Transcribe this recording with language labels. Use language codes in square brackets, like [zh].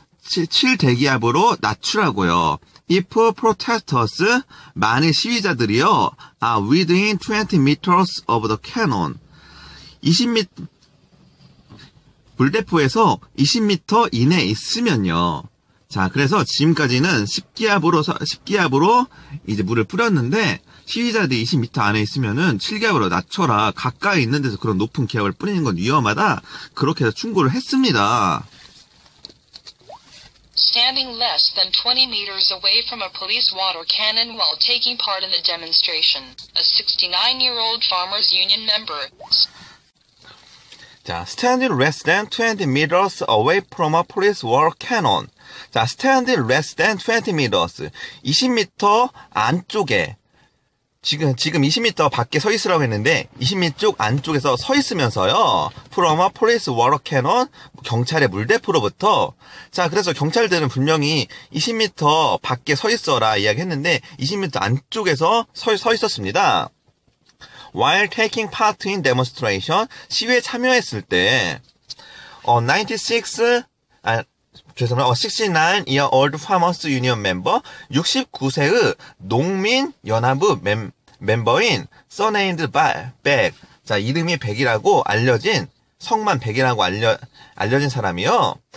[ko] 7대기압으로 낮추라고요. [en] If protesters, [ko] 만일 시위자들이요, [en] are within 20 meters of the cannon. [ko] 20m, 물대포에서 20m 이내에 있으면요. 자, 그래서 지금까지는 10기압으로 이제 물을 뿌렸는데, 시위자들이 20m 안에 있으면은 7기압으로 낮춰라. 가까이 있는 데서 그런 높은 기압을 뿌리는 건 위험하다. 그렇게 해서 충고를 했습니다. [en] Standing less than 20 meters away from a police water cannon while taking part in the demonstration, a 69-year-old farmers union member. 자, standing less than 20 meters away from a police water cannon. 자, standing less than 20 meters. [ko] 20m 안쪽에 지금 20m 밖에 서 있으라고 했는데 20m 쪽 안쪽에서 서 있으면서요. [en] from a police water cannon. [ko] 경찰의 물대포로부터. 자, 그래서 경찰들은 분명히 20m 밖에 서 있어라 이야기했는데 20m 안쪽에서 서 있었습니다. [en] While taking part in demonstration. [ko] 시위에 참여했을 때 [en] 69-year-old farmers union member, [ko] 69세의 농민 연합의 멤버인 [en] surnamed Beck. [ko] 자, 이름이 백이라고 알려진, 성만 백이라고 알려진 사람이요.